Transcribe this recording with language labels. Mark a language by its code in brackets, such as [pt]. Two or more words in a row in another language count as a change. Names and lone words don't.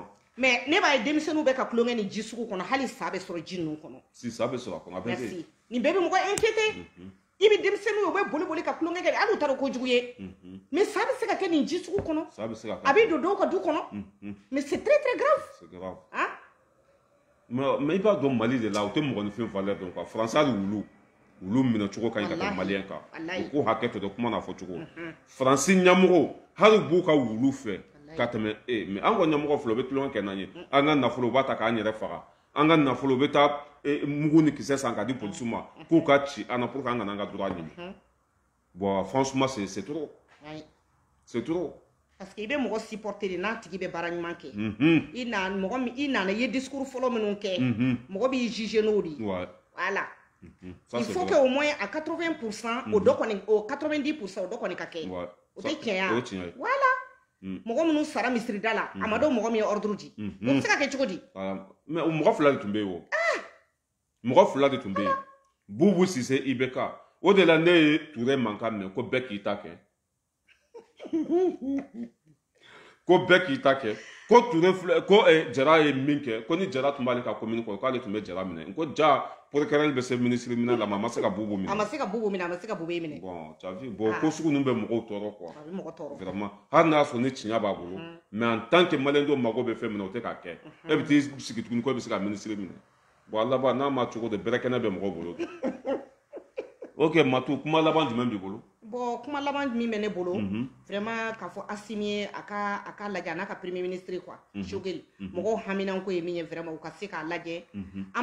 [bm] mais ne b'a ye denmisɛnninw bɛ ka tulonkɛ ni ji sugu kɔnɔ hali sa bɛ sɔrɔ ji ninnu kɔnɔ si sa bɛ sɔrɔ a kɔnɔ a bɛ merci nin bɛɛ bɛ mɔgɔ inquiété i bɛ denmisɛnninw ye u bɛ boli ka tulonkɛ kɛ hali u t'a dɔn kojugu ye mais sa bɛ se ka kɛ nin ji sugu kɔnɔ a bɛ don dɔw ka du kɔnɔ [fr] mais c'est très très grave c'est grave mais [bm] i b'a dɔn Mali de la u tɛ mɔgɔninfin valeur dɔn quoi France hali wulu minɛ cogo ka ɲi ka tɛmɛ maliyɛn kan u k'u hakɛ to dɛ kuma n'a fɔ cogo France ɲɛmɔgɔw hali b'u ka wulu fɛ ka tɛmɛ mais an ka ɲɛmɔgɔ filɛ u bɛ tulonkɛ kɛ n'an ye an ka nafolo u b'a ta k'an yɛrɛ faga an ka nafolo u bɛ taa mugu ni kisɛ san k'a di polisiw ma k'u ka ci an na [fr] pour que [bm] an kana an ka droit ɲini [fr] bon franchement c'est trop c'est trop parce que [bm] i bɛ mɔgɔ supporter de n'a tigi bɛ baara ɲuman kɛ i nana i ye discours fɔlɔ minnu kɛ mɔgɔ b'i juger n'o de ye [fr] voilà il faut que au moins à 80% [bm] o dɔ kɔni o 90% o dɔ kɔni ka kɛ o tɛ tiɲɛ ya voilà mɔgɔ minnu sara misirida la a ma dɔn mɔgɔ min ye ordre di o bɛ se ka kɛ cogo di mais mɔgɔ fila de tun bɛ yen o mɔgɔ fila de tun bɛ yen Bubu Sise IBK o de la ne ye Ture mankan mɛn ko bɛɛ k'i ta kɛ ko bɛɛ k'i ta kɛ ko Ture filɛ ko Jara ye min kɛ ko ni Jara tun b'ale ka commune kɔnɔ k'ale tun bɛ Jara minɛ ko ja procureur bɛ se ministre minɛ la a ma se ka Bubu minɛ a ma se ka Bubu minɛ a ma se ka Bube minɛ [fr] bon tu as vu bon [bm] ko sugu ninnu bɛ mɔgɔw tɔɔrɔ quoi a bɛ mɔgɔ tɔɔrɔ vraiment hali n'a y'a sɔrɔ ni tiɲɛ b'a bolo [fr] mais en tant que [bm] maliyɛn dɔw mago bɛ fɛn min na o tɛ k'a kɛ e bɛ t'i sigi tuguni ko e bɛ se ka ministre minɛ bon a laban n'a ma cogo de bɛrɛ kɛnɛ bɛ mɔgɔw bolo ok Matu kuma laban jumɛn b'i bolo bon kuma laban min bɛ ne bolo vraiment k'a fɔ Asimi ye a ka lajɛ a n'a ka [fr] premier ministre [bm] quoi Sogɛli mɔgɔw haminanko ye min ye vraiment u ka se k'a lajɛ an